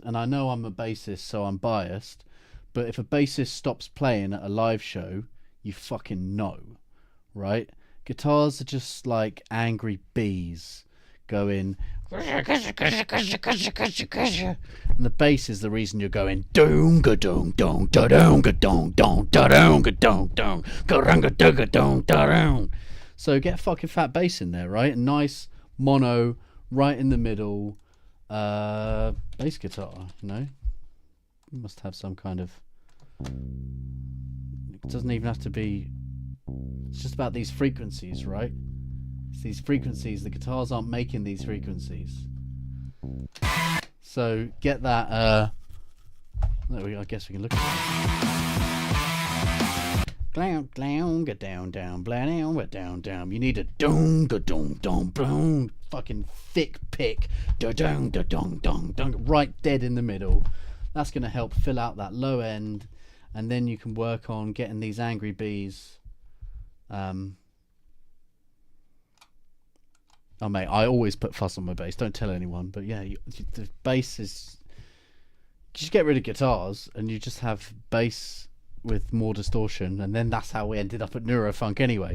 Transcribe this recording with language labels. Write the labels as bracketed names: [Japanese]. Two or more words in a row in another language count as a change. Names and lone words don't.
[English] And I know I'm a bassist, so I'm biased. But if a bassist stops playing at a live show, you fucking know, right? Guitars are just like angry bees going... And the bass is the reason you're going doom ga dong dong da dong ga dong dong da dong ga dong dong ga dong ga dong da dong. So get a fucking fat bass in there, right? A nice mono right in the middle bass guitar, you know? You must have some kind of... It doesn't even have to be... It's just about these frequencies, right? It's these frequencies. The guitars aren't making these frequencies. So get that... I guess we can look at it. Glown, glown, ga down, down, blah, down, ga down, down. You need a dong, ga dong, dong, dong. Fucking thick pick. Da dong, da dong, dong, dong. Right dead in the middle. That's going to help fill out that low end. And then you can work on getting these angry bees. Oh mate, I always put fuss on my bass. Don't tell anyone, but yeah, the bass is... You just get rid of guitars and you just have bass with more distortion, and then that's how we ended up at Neurofunk anyway.